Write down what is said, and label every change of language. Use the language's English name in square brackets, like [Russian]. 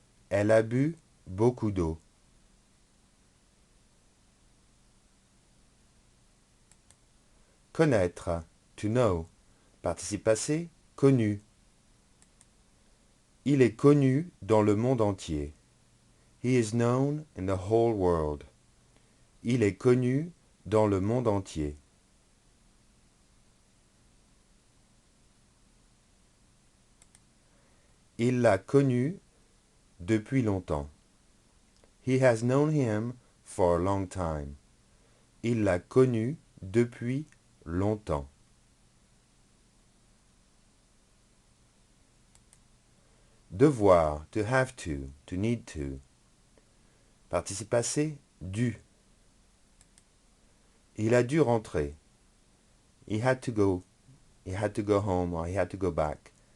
[French] Elle a bu beaucoup d'eau. [English] Connaître, to know, participe passé, connu. [French] Il est connu dans le monde entier. [English] He is known in the whole world. [French] Il est connu dans le monde entier. Il l'a connu depuis longtemps. [English] He has known him for a long time. [French] Il l'a connu depuis longtemps. [English] Devoir, to have to need to. Participe passé, dû. [French] Il a dû rentrer. [English] He had to go. He had to go home or he had to go back.